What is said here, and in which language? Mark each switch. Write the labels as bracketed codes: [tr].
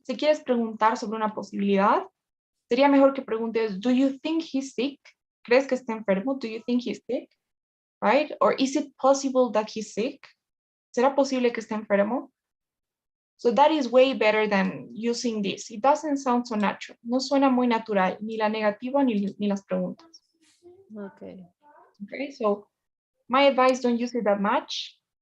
[es] Si quieres preguntar sobre una posibilidad, sería mejor que preguntes, [en] do you think he's sick? [es] ¿Crees que está enfermo? [en] Do you think he's sick? Right? Or is it possible that he's sick? [es] ¿Será posible que esté enfermo? [en] So that is way better than using this. It doesn't sound so natural. [es] No suena muy natural, ni la negativa ni las preguntas. [en] Okay. Okay, so my advice, don't use it that much.